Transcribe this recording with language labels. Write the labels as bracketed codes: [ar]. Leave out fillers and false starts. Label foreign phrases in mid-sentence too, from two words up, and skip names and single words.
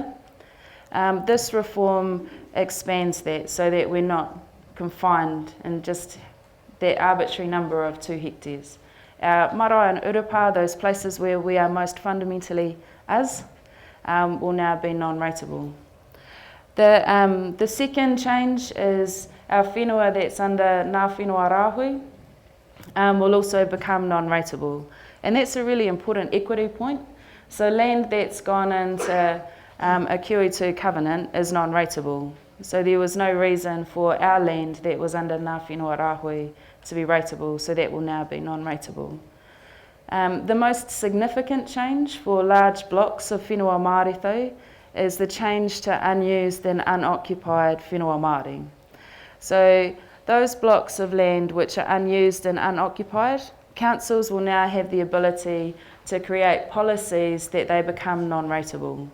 [en] This reform expands that so that we're not confined in just that arbitrary number of 2 hectares. Our marae and urupa, those places where we are most fundamentally as, will now be non-rateable. The second change is our whenua that's under [mi] ngā whenua rāhui [en] will also become non-rateable. And that's a really important equity point. So land that's gone into a QE2 covenant is non-rateable. So there was no reason for our land that was under [mi] ngā whenua rāhui [en] to be rateable, so that will now be non-rateable. The most significant change for large blocks of [mi] whenua Māori [en] though is the change to unused and unoccupied [mi] whenua Māori. [en] So those blocks of land which are unused and unoccupied, councils will now have the ability to create policies that they become non-rateable.